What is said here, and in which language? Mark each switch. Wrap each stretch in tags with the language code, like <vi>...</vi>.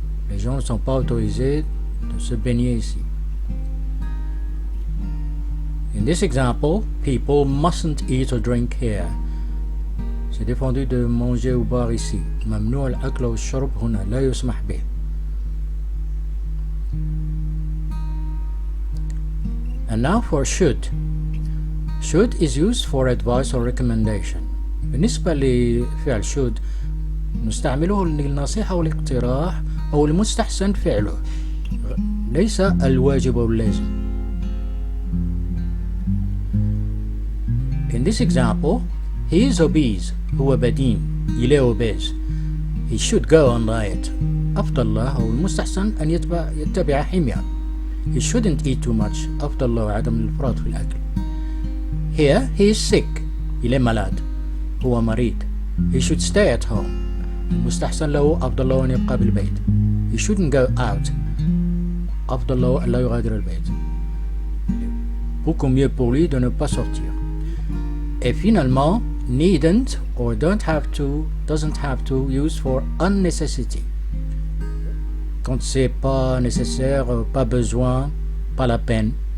<fr>Les gens ne sont pas autorisés de se baigner ici.</fr> <en>In this example, people mustn't eat or drink here.</en> <fr>C'est défendu de manger ou boire ici.</fr> <ar>ممنوع الأكل والشرب هنا. لا يسمح به.</ar> <en>And now for should. Should is used for advice or recommendation.</en> <ar>بالنسبة لفعل should نستعمله للنصيحة والاقتراح أو المستحسن فعله. ليس الواجب أو اللازم.</ar> <en>In this example, he is obese.</en> <ar>هو بدين.</ar> <fr>il est obese.</fr> <en>He should go on diet.</en> <ar>أفضل له أو المستحسن أن يتبع حمية.</ar> <en>He shouldn't eat too much.</en> <ar>أفضل له عدم الإفراط في الأكل.</ar> <en>Here he is sick.</en> <fr>il est malade.</fr> <ar>هو مريض.</ar> <en>He should stay at home.</en> <ar>المستحسن له أفضل له أن يبقى بالبيت.</ar> <en>He shouldn't go out.</en> <ar>أفضل له أن لا يغادر البيت.</ar> <fr>Beaucoup mieux pour lui de ne pas sortir. Et finalement,</fr> <en>needn't or doesn't have to use for unnecessity.</en> <fr>Quand c'est pas nécessaire, pas besoin, pas la peine.</fr>